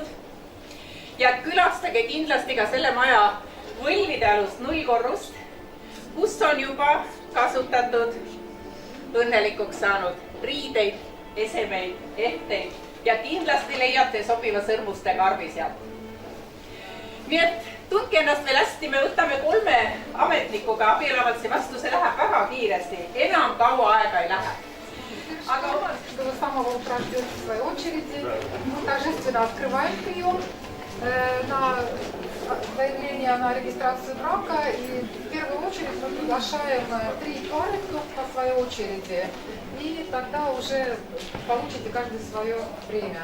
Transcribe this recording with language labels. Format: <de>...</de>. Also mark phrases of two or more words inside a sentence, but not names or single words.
<et>Ja külastage kindlasti ka selle maja võlvide alust 0 korrust, kus on juba kasutatud õnnelikuks saanud riideid, esemeid, ehteid ja kindlasti leiate sobiva sõrmuste karbi sealt. Nii et tundke ennast veel hästi, me võtame 3 ametnikuga abieluavalduse vastu, see läheb väga kiiresti, enam kaua aega ei lähe.</et> <ru>Aga чтобы с самого утра ждете в своей очереди, торжественно открываем прием на заявление на регистрацию брака. И в первую очередь мы приглашаем 3 пары, кто по своей очереди. И тогда уже получите каждый свое время.</ru>